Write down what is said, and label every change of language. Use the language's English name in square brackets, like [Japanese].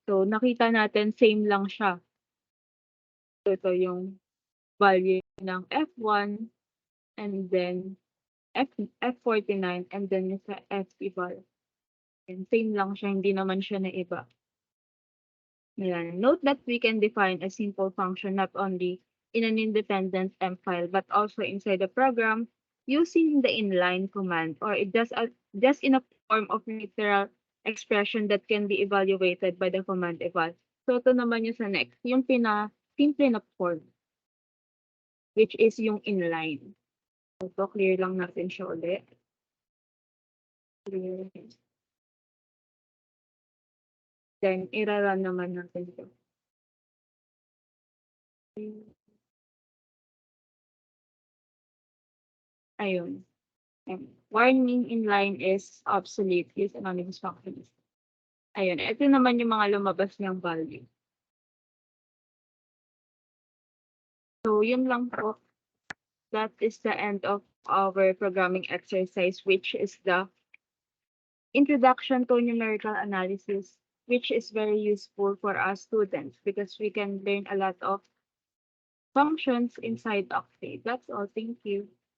[Filipino] So nakita natin same lang siya. So ito yung value ng F1 [English] and then [Filipino] F49 and then yung sa F-eval. And same lang siya, hindi naman siya na iba. Ayan. [English] Note that we can define a simple function not only in an independent M file, but also inside the program using the inline command, or it just in a form of literal expression that can be evaluated by the command eval. [Filipino] So ito naman yung sa next, yung simple na form, [English] which is [Filipino] yung inline. So ito, clear lang natin siya ulit. Clear. Then, irarun naman natin ito. [English] Ayun. Warning inline is obsolete. Use anonymous functions. Ayun. [Filipino] Ito naman yung mga lumabas niyang value. So, yun lang po. [English] That is the end of our programming exercise, which is the introduction to numerical analysis, which is very useful for us students because we can learn a lot of functions inside Octave. That's all. Thank you.